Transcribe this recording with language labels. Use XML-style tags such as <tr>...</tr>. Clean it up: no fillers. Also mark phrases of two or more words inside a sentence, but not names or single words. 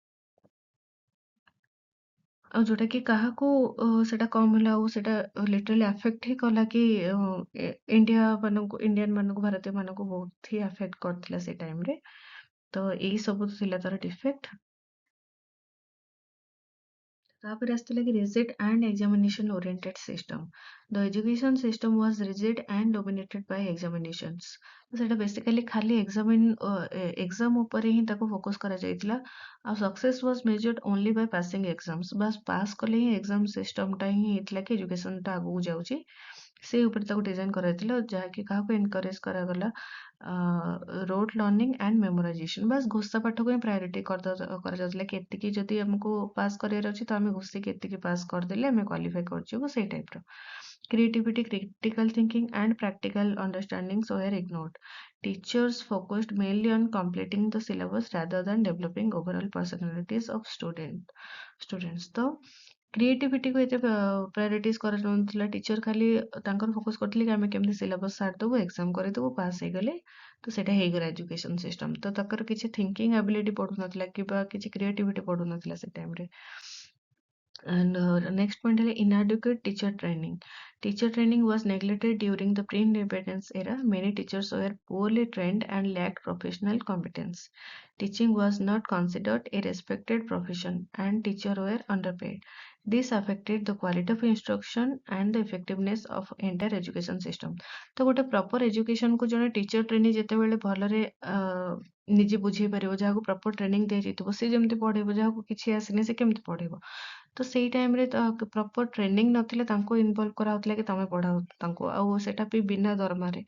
<or>ଆଉ ଯୋଉଟା କି କାହାକୁ ସେଟା କମ ହେଲା, ଆଉ ସେଟା</or> <en>literally affect</en> <or>ହିଁ କଲା କି ଇଣ୍ଡିଆନ ମାନଙ୍କୁ ଭାରତୀୟ ମାନଙ୍କୁ ବହୁତ ହି ଆଫେକ୍ଟ କରିଥିଲା ସେ ଟାଇମରେ। ତ ଏଇ ସବୁ ଥିଲା ତାର ଡିଫେକ୍ଟ। ତାପରେ ଆସିଥିଲା କି</or> <en>rigid and examination oriented system. The education system was rigid and dominated by examinations.</en> <or>ସେଟା ବେସିକାଲି ଖାଲି ଏକ୍ସାମ ଉପରେ ହିଁ ତାକୁ ଫୋକସ କରାଯାଇଥିଲା, ଆଉ</or> <en>success was measured only by passing exams.</en> <or>ବାସ୍ ପାସ୍ କଲେ ହିଁ</or> <en>exam system</en> <or>ହିଁ ହେଇଥିଲା କି ଏଜୁକେସନଟା ଆଗକୁ ଯାଉଛି, ସେ ଉପରେ ତାକୁ ଡିଜାଇନ କରାଯାଇଥିଲା, ଯାହାକି କାହାକୁ ଏନକରେଜ କରାଗଲା</or> <en>rote learning and memorization.</en> <or>ବାସ୍ ଘୋଷା ପାଠକୁ ହିଁ ପ୍ରାୟୋରିଟି କରାଯାଉଥିଲା କି ଏତିକି ଯଦି ଆମକୁ ପାସ୍ କରିବାର ଅଛି ତ ଆମେ ଘୋଷିକି ଏତିକି ପାସ୍ କରିଦେଲେ ଆମେ କ୍ୱାଲିଫାଇ କରିଯିବୁ, ସେଇ ଟାଇପର।</or> <en>Creativity, critical thinking, and practical understandings were ignored. Teachers focused mainly on completing the syllabus rather than developing overall personalities of students.</en> <or>ତ କ୍ରିଏଟିଭିଟିକୁ ଏତେ ପ୍ରାୟୋରିଟାଇଜ କରାଯାଉନଥିଲା, ଟିଚର ଖାଲି ତାଙ୍କର ଫୋକସ କରିଥିଲେ କି ଆମେ କେମିତି ସିଲାବସ ସାରିଦବୁ, ଏକ୍ସାମ କରିଦବୁ, ପାସ୍ ହେଇଗଲେ ତ ସେଇଟା ହେଇଗଲା</or> <en>education system.</en> <or>ତ ତାଙ୍କର କିଛି</or> <en>thinking ability</en> <or>ପଢୁନଥିଲା କିମ୍ବା କିଛି କ୍ରିଏଟିଭିଟି ପଢୁନଥିଲା ସେ ଟାଇମରେ।</or> <en>And next point is inadequate teacher training. Teacher training was neglected during the pre-independence era. Many teachers were poorly trained and lacked professional competence. Teaching was not considered a respected profession and teachers were underpaid. This affected the quality of instruction and the effectiveness of entire education system.</en> <or>ତ ଗୋଟେ</or> <en>proper education</en> <or>କୁ ଜଣେ</or> <en>teacher training</en> <or>ଯେତେବେଳେ ଭଲରେ ନିଜେ ବୁଝେଇ ପାରିବ, ଯାହାକୁ</or> <en>proper training</en> <or>ଦିଆଯାଇଥିବ, ସେ ଯେମିତି ପଢେଇବ, ଯାହାକୁ କିଛି ଆସିନି ସେ କେମିତି ପଢେଇବ। ତ ସେଇ ଟାଇମରେ</or> <en>proper training</en> <or>ନଥିଲେ ତାଙ୍କୁ ଇନଭଲ୍ଭ କରାହଉଥିଲା କି ତମେ ପଢାଅ ତାଙ୍କୁ, ଆଉ ସେଟା ବି ବିନା ଦରମାରେ।</or>